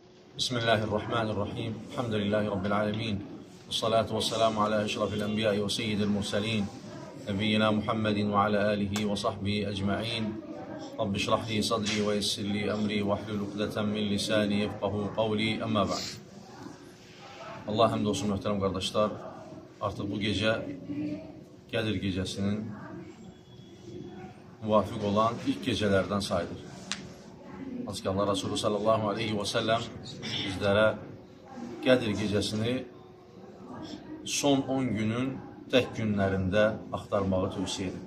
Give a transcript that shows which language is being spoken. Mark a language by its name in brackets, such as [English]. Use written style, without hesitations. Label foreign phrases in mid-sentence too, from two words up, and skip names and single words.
[Arabic] بسم الله الرحمن الرحيم. الحمد لله رب العالمين. الصلاة والسلام على أشرف الأنبياء وسيد المرسلين. نبينا محمد وعلى آله وصحبه أجمعين. رب اشرح لي صدري ويسر لي أمري واحلل عقدة من لساني يفقهوا قولي أما بعد. [Azerbaijani] Allah həmd olsun möhtərəm qardaşlar. Artıq bu gecə Qədir gecəsinin müvafiq olan ilk gecələrdən sayılır. Hansı ki Allah Resulü [Arabic] صلى الله عليه وسلم [Azerbaijani] bizlərə Qədir gecəsini son 10 günün tək günlərində axtarmağı tövsiyə edir.